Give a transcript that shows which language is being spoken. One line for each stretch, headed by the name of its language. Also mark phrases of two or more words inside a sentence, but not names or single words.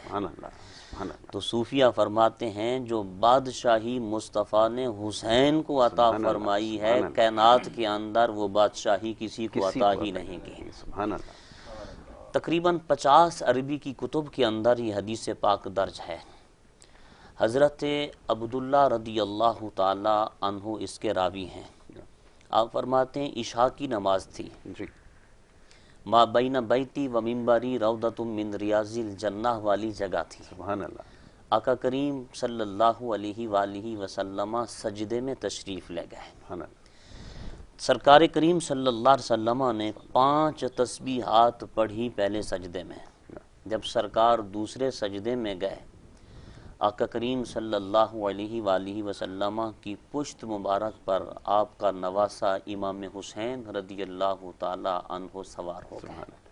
Urdu: تو صوفیہ فرماتے ہیں جو بادشاہی مصطفیٰ نے حسین کو عطا فرمائی ہے، کائنات کے اندر وہ بادشاہی کسی کو عطا ہی نہیں کی۔ تقریباً 50 عربی کی کتب کے اندر یہ حدیث پاک درج ہے۔ حضرت عبداللہ
Arabic: رضی اللہ تعالی عنہ
Urdu: اس کے راوی ہیں۔ آپ فرماتے ہیں عشاء کی نماز تھی،
Arabic: ما بین بیتی و منبری روضۃ من ریاض الجنہ
Urdu: والی جگہ تھی۔
Arabic: سبحان اللہ۔
Urdu: آقا کریم
Arabic: صلی اللہ علیہ وآلہ وسلم
Urdu: سجدے میں تشریف لے گئے۔ سرکار کریم
Arabic: صلی اللہ علیہ وسلم
Urdu: نے 5 تسبیحات پڑھی پہلے سجدے میں۔ جب سرکار دوسرے سجدے میں گئے، آقا کریم
Arabic: صلی اللہ علیہ وآلہ وسلم
Urdu: کی پشت مبارک پر آپ کا نواسا امام حسین
Arabic: رضی اللہ تعالی عنہ
Urdu: سوار ہو گئے۔